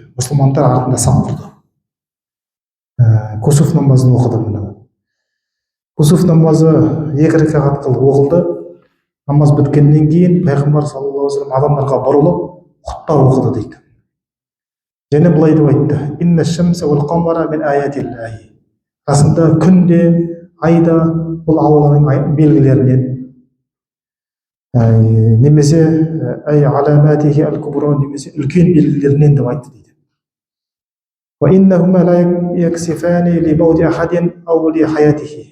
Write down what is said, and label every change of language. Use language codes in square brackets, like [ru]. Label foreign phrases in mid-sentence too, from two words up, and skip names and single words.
[kk] Мұсылмандар артында сап тұрды. Кусуф намазын оқыды. Кусуф намазы екі рәкағат қылып оқылды. Намаз біткеннен кейін пайғамбар [ar] صلى الله عليه وسلم [kk] адамдарға бұрылып құтпа оқыды дейді. Және былай деп айтты: [ar] إن الشمس والقمر من آيات الله. [kk] Расында күн де, ай да бұл Алланың белгілерінен, немесе [ar] علاماته الكبرى, [kk] немесе үлкен белгілерінен деп айтты дейді. [ar] وإنهما لا يكسفان لموت أحد أو لحياته.